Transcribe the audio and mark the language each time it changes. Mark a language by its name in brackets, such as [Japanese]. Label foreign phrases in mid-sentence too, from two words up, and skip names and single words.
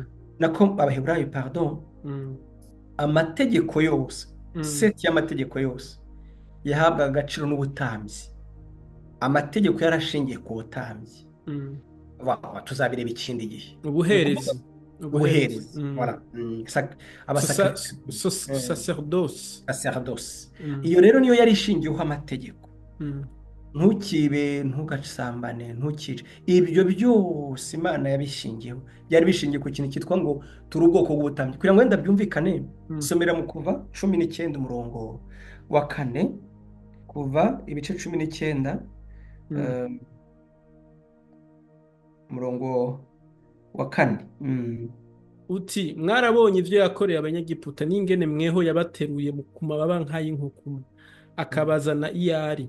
[Kinyarwanda] nako Abaheburayo, pardon, mm, amategeko yose, mm, seti y'amategeko yose yahabwaga agaciro n'ubutambyi. Amategeko yarashingiye ku butambyi. mm. Tuzabireba ikindi gihe. Ni ukuvuga Ubuherezi. Ubuherezi. ubuherezi. Mm. Voilà. Sacerdoce. Sacerdoce. Mm, Iyo rero niyo yari ishingiyeho amategeko. mm, Ntukibe, ntugasambane, ntukice. Ibyo byose Imana yabishingiyeho. Byari bishingiye ku kintu cyitwa ngo turi ubwoko bw'ubutambyi. Kugira ngo wenda byumvikane, mm, somera mu Kuva 19 umurongo wa 4, Kuva ibice 19, mm. eh, umurongo wa 4. Uti mwarabonye ibyo yakoreye abanyagiputa n'ingene mweho yabateruye ku mababa nk'ay'inkukuma akabazana iyo ari.